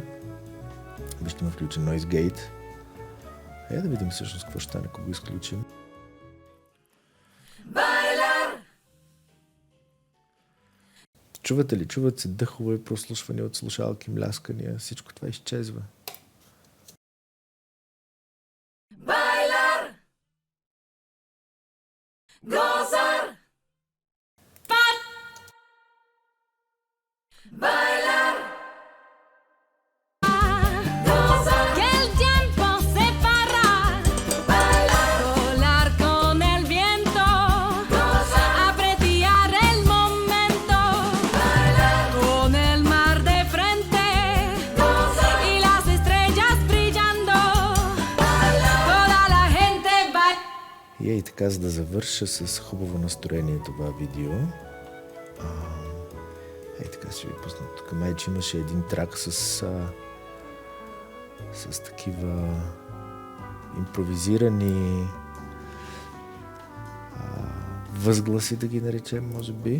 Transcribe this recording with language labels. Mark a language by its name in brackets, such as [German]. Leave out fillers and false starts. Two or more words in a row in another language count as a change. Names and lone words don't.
[Bulgarian] Вижте, има включен [English] Noise Gate. [Bulgarian] Да видим всъщност какво ще стане, ако го изключим. Чувате ли? Чуват се дъхове, прослушвания от слушалки, мляскания. Всичко това изчезва. [Spanish] Gozar. Bailar. Gozar. Que el tiempo se para. Bailar. Volar con el viento. Gozar. Apreciar el momento. Bailar. Con el mar de frente. Gozar. Y las estrellas brillando. Bailar. Toda la gente baila. [Bulgarian] И така, за да завърша с хубаво настроение това видео. Така ще ви пусна тук. Май, че имаше един трак с такива импровизирани възгласи, да ги наречем, може би.